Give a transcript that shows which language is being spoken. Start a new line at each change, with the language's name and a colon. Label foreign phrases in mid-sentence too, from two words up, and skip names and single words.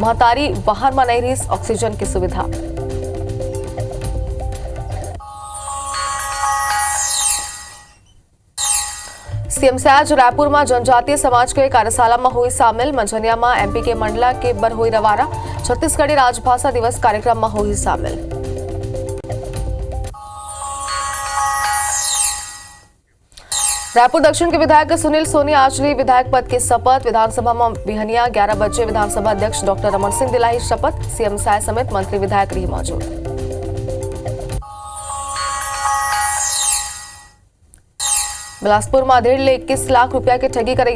Chhattisgarhi: महतारी बाहर में नहीं रही ऑक्सीजन की सुविधा। सीएम से आज रायपुर में जनजातीय समाज के कार्यशाला में हुई शामिल। मंझनिया में एमपी के मंडला के बर हुई रवाना। छत्तीसगढ़ी राजभाषा दिवस कार्यक्रम में हुई शामिल। रायपुर दक्षिण के विधायक सुनील सोनी आज ली विधायक पद की शपथ। विधानसभा में बिहनिया 11 बजे विधानसभा अध्यक्ष डॉक्टर रमन सिंह दिलाई शपथ। सीएम साय समेत मंत्री विधायक रही मौजूद। बिलासपुर में 1.5 लाख रुपया की ठगी करेगा।